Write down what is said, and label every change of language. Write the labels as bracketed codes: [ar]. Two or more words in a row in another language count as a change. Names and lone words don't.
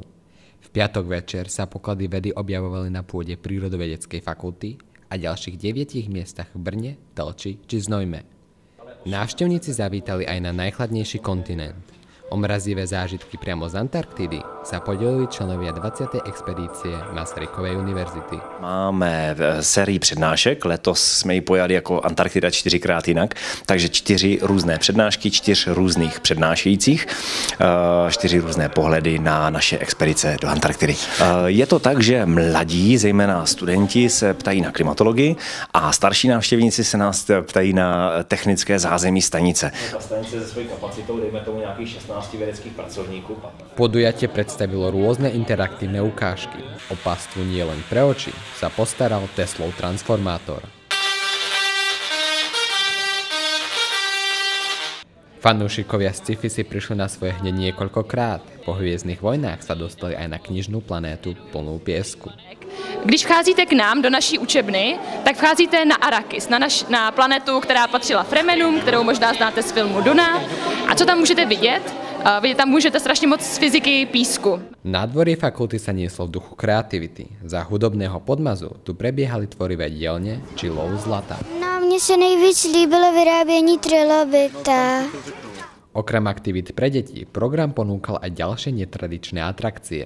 [sk] V piatok večer sa poklady vedy objavovali na pôde Prírodovedeckej fakulty a ďalších 9 miestach v Brne, Telči či Znojme. Návštevníci zavítali aj na najchladnejší kontinent. O mrazivé zážitky priamo z Antarktidy sa podělili členovia 20. expedície Masarykovej univerzity. [cs] Máme sérii přednášek, letos jsme ji pojali jako Antarktida 4x jinak, takže 4 různé přednášky, 4 různých přednášejících, 4 různé pohledy na naše expedice do Antarktidy. Je to tak, že mladí, zejména studenti, se ptají na klimatologii a starší návštěvníci se nás ptají na technické zázemí stanice. Ta stanice se svojí kapacitou, dejme tomu nějakých 16 vědeckých pracovníků. [sk] Podujatie predstavilo rôzne interaktívne ukážky. O pastvu nie len pre oči sa postaral Teslov transformátor. Fanúšikovia sci-fi si prišli na svoje hneď niekoľkokrát. Po hviezdnych vojnách sa dostali aj na knižnú planétu plnú piesku. [cs] Když vcházíte k nám do naší učebny, tak vcházíte na Arrakis, na planetu, která patřila Fremenům, kterou možná znáte z filmu Duna. A co tam můžete vidět? Vidět tam můžete strašně moc z fyziky písku. [sk] Nádvorie fakulty sa nieslo v duchu kreativity. Za hudobného podmazu tu prebiehali tvorivé dielne či lov zlata. [cs] No, [sk] mne sa [cs] nejvíc líbilo vyrábění trilobita. [sk] Okrem aktivít pre deti, program ponúkal aj ďalšie netradičné atrakcie.